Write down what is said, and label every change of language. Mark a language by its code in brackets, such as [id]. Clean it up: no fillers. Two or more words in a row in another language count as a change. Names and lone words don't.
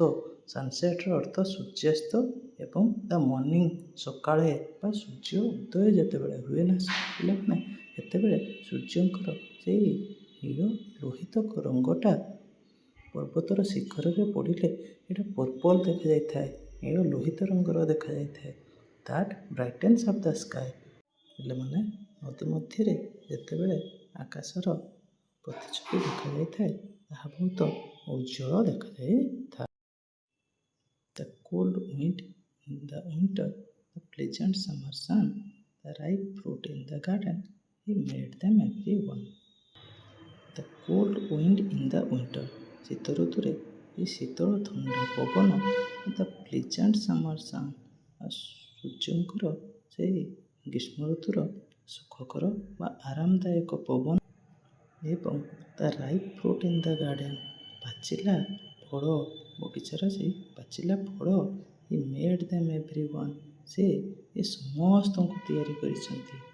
[or] ସନସେଟ୍ର ଅର୍ଥ ସୂର୍ଯ୍ୟାସ୍ତ ଏବଂ [en] the morning [or] ସକାଳେ ବା ସୂର୍ଯ୍ୟ ଉଦୟ ଯେତେବେଳେ ହୁଏ ନା ପିଲାମାନେ ସେତେବେଳେ ସୂର୍ଯ୍ୟଙ୍କର ସେଇ ନୀଳ ଲୋହିତ ରଙ୍ଗଟା ପର୍ବତର ଶିଖରରେ ପଡ଼ିଲେ ଏଇଟା ପର୍ପଲ ଦେଖାଯାଇଥାଏ, ନୀଳ ଲୋହିତ ରଙ୍ଗର ଦେଖାଯାଇଥାଏ। [en] that brightness of the sky. [or] ପିଲାମାନେ ନଦୀ ମଧ୍ୟରେ ଯେତେବେଳେ ଆକାଶର ପ୍ରତିଛବି ଦେଖାଯାଇଥାଏ ତାହା ବହୁତ ଉଜ୍ଜ୍ୱଳ ଦେଖାଯାଇଥାଏ। [en] The cold wind in the winter, the pleasant summer sun, the ripe fruit in the garden, he made them everyone. The cold wind in the winter, [or] ଶୀତ ଋତୁରେ ଏ ଶୀତଳ ଥଣ୍ଡା ପବନ, [en] the pleasant summer sun, [or] ଆଉ ସୂର୍ଯ୍ୟଙ୍କର ସେହି ଗ୍ରୀଷ୍ମ ଋତୁର ସୁଖକର ବା ଆରାମଦାୟକ ପବନ ଏବଂ [en] the ripe fruit in the garden, [or] ପାଚିଲା ଫଳ, ବଗିଚାର ସେଇ ପାଚିଲା ଫଳ, [en] he made them everyone, [or] ସେ ଏ ସମସ୍ତଙ୍କୁ ତିଆରି କରିଛନ୍ତି।